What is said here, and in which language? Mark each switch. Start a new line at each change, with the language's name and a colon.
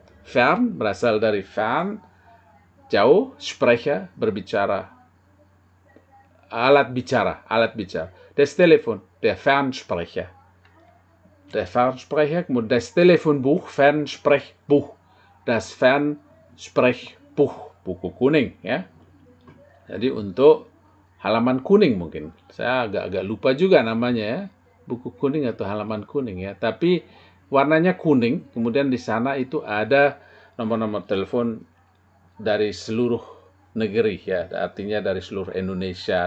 Indonesian: Fern berasal dari fern, jauh, Sprecher, berbicara, alat bicara.
German: Das Telefon, der Fernsprecher. Der Fernsprecher, kemudian das Telefonbuch, Fernsprechbuch. Das Fernsprechbuch,
Indonesian: buku kuning. Ya. Jadi untuk halaman kuning mungkin. Saya agak lupa juga namanya, ya. Buku kuning atau halaman kuning, ya. Tapi warnanya kuning, kemudian di sana itu ada nomor-nomor telepon dari seluruh negeri, ya, artinya dari seluruh Indonesia.